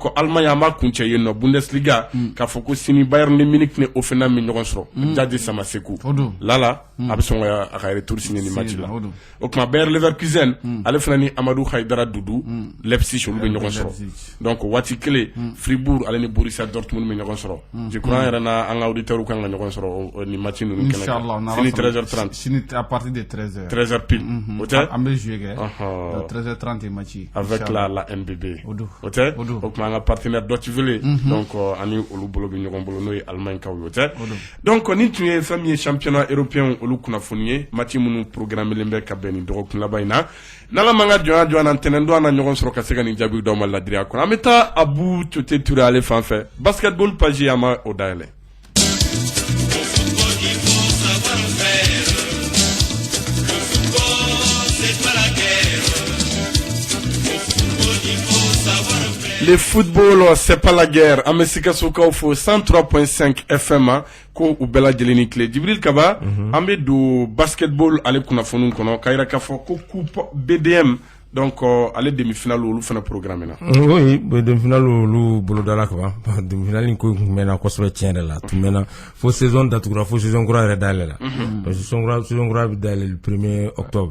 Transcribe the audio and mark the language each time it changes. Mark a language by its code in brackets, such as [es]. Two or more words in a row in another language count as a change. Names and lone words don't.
[bm] Allemagne an b'a kuncɛ yen nɔ Bundesliga k'a fɔ ko sini Bayern de Munich ni Hoffenheim bɛ ɲɔgɔn sɔrɔ Jadje Samaseku Lala a bɛ sɔn ka retour signer ni match la o kuma Bayer Leverkusen ale fana ni Amadou Haidara Doudou Leipzig olu bɛ ɲɔgɔn sɔrɔ donc waati kelen Fribourg ale ni Borussia Dortmund bɛ ɲɔgɔn sɔrɔ [fr] je crois [bm] yɛrɛ na an ka auditeurs kan ka ɲɔgɔn sɔrɔ ni match ninnu kɛnɛ kan sini 13h30 [fr] sini à partir de 13h [bm] pile o tɛ an bɛ jouer kɛ 13h30 match [fr] avec la [bm] NBB o tɛ o kuma an ka partenaire Deutsche Welle donc ani olu bolo bɛ ɲɔgɔn bolo n'o ye Allemagne kaw ye o tɛ donc ni tun ye fɛn min ye [fr] championnat européen [bm] olu kunnafoni ye match minnu programmelen bɛ ka bɛn nin dɔgɔkun laban in na n'ala man ka jɔnya na ntɛnɛn don an na ɲɔgɔn sɔrɔ ka se ka nin jaabi d'aw ma ladiriya kɔnɔ an bɛ taa Abu Tote Touré ale fan fɛ basketball page an ma o dayɛlɛ. [fr] Le football c'est pas la guerre [bm] an bɛ Sikasokaw fo 103.5 FM ko u bɛɛ lajɛlen ni tile Jibril Kaba an bɛ don basketball ale kunnafoniw kɔnɔ k'a yira k'a fɔ ko coupe BDM donc ale demi-finale olu fana programme na oui demi-finale olu bolodala ka ban demi-finale ko tun mɛnna kosɛbɛ tiɲɛ yɛrɛ la tun mɛnna fo saison datugura fo saison kura yɛrɛ dayɛlɛ la [fr] parce que [bm] saison kura bɛ dayɛlɛ [fr] le 1er octobre